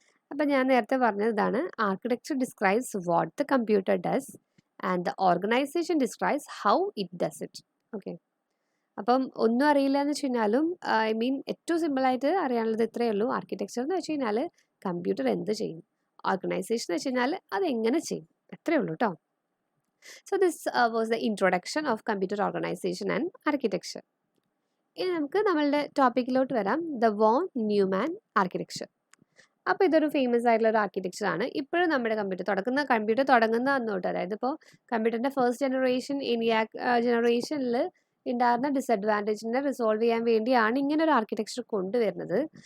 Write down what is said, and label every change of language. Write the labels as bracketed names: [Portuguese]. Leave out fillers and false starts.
[Malayalam] അപ്പം ഞാൻ നേരത്തെ പറഞ്ഞതാണ് [English] Architecture describes what the computer does and the organisation describes how it does it. [Malayalam] Okay, അപ്പം ഒന്നും അറിയില്ല എന്ന് വെച്ച് കഴിഞ്ഞാലും ഏറ്റവും സിമ്പിളായിട്ട് അറിയാനുള്ളത് ഇത്രയേ ഉള്ളൂ. ആർക്കിടെക്ചർ എന്ന് വെച്ച് കഴിഞ്ഞാൽ കമ്പ്യൂട്ടർ എന്ത് ചെയ്യും, ഓർഗനൈസേഷൻ എന്ന് വെച്ച് കഴിഞ്ഞാൽ അതെങ്ങനെ ചെയ്യും, അത്രയേ ഉള്ളൂ കേട്ടോ. [English] So this was the introduction of computer organization and architecture. [Malayalam] ഇനി നമുക്ക് നമ്മളുടെ ടോപ്പിക്കിലോട്ട് വരാം, ദ വോൺ ന്യൂമാൻ ആർക്കിടെക്ചർ. അപ്പോൾ ഇതൊരു ഫേമസ് ആയിട്ടുള്ള ഒരു ആർക്കിടെക്ചർ ആണ്. ഇപ്പോഴും നമ്മുടെ കമ്പ്യൂട്ടർ തുടങ്ങുന്ന അന്നോട്ട്, അതായത് ഇപ്പോൾ കമ്പ്യൂട്ടറിൻ്റെ ഫസ്റ്റ് ജനറേഷൻ ENIAC ജനറേഷനിൽ ഉണ്ടായിരുന്ന ഡിസഡ്വാൻറ്റേജിനെ റിസോൾവ് ചെയ്യാൻ വേണ്ടിയാണ് ഇങ്ങനെ ഒരു ആർക്കിടെക്ചർ കൊണ്ടുവരുന്നത്.